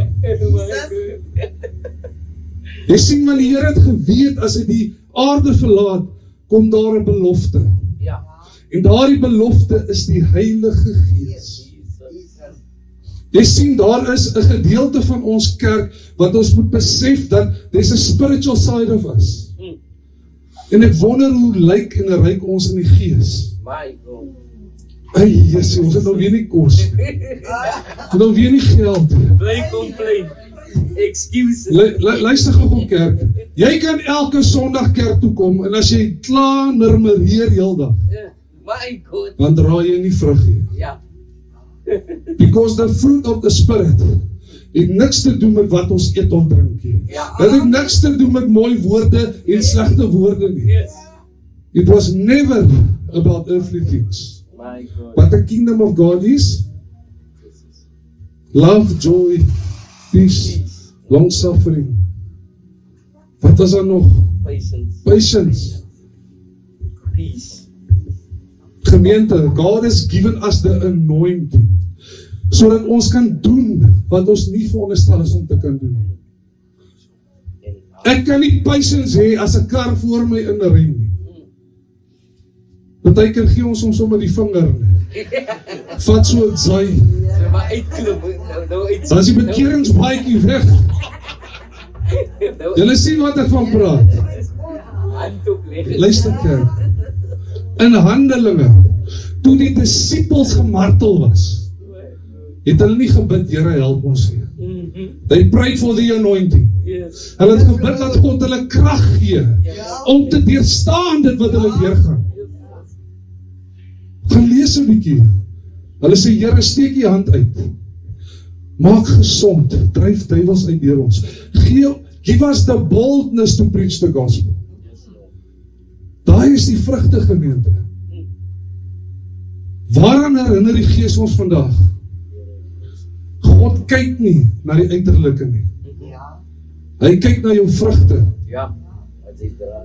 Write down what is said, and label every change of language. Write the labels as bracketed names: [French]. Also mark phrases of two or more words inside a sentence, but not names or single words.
[Afrikaans] Jy sien, maar die Here het geweet, as hy die aarde verlaat, kom daar 'n belofte. Ja. En daardie belofte is die Heilige Gees. Jy sien, daar is 'n gedeelte van ons kerk, wat ons moet besef, dat [English] there's a spiritual side of us. [Afrikaans] En ek wonder hoe lyk en ryk ons in die Gees. My God. Ai, Jesus, ons het nou weer nie kos. Ons het nou weer nie geld. Bly complain. Excuse. Luister gou kerk. Jy kan elke Sondag kerk toe kom, en as jy klaar murmureer heeldag, My God. dan dra jy nie vrug nie. Ja. [English] Because the fruit of the Spirit [Afrikaans] het niks te doen met wat ons eet of drink nie. Dit het niks te doen met mooi woorde en slegte woorde nie. Yes. [English] It was never about earthly things. My God. But the kingdom of God is love, joy, peace, long suffering. [Afrikaans] Wat was daar nog? [English] Patience. Patience. Peace. [Afrikaans] Gemeente, [English] God has given us the anointing, [Afrikaans] sodat ons kan doen wat ons nie veronderstel is om te kan doen. Ek kan nie patience hê as 'n kar voor my in 'n ry nie. Partykeer gee ons soms sommer die vinger. Vat so 'n saai. Maar uitklop. Nou uit. Dan is die bekeringsbaadjie weg. Julle sien wat ek van praat. Handdoek leg. Luister kerk. In Handelinge, toe die disippels gemartel was, het hulle nie gebid, Here help ons nie. [English] They prayed for the anointing. Yes. [Afrikaans] Hulle het gebid dat God hulle krag gee, om te deurstaan dit wat hulle deurgaan. Gaan lees 'n bietjie. Hulle sê, Here, steek die hand uit. Maak gesond, dryf duiwels uit deur ons. [English] Give us the boldness to preach the gospel. [Afrikaans] Daai is die vrugte, gemeente. Waaraan herinner die Gees ons vandag? God kyk nie na die uiterlike nie. Hy kyk na jou vrugte. Ja. Wat is draai?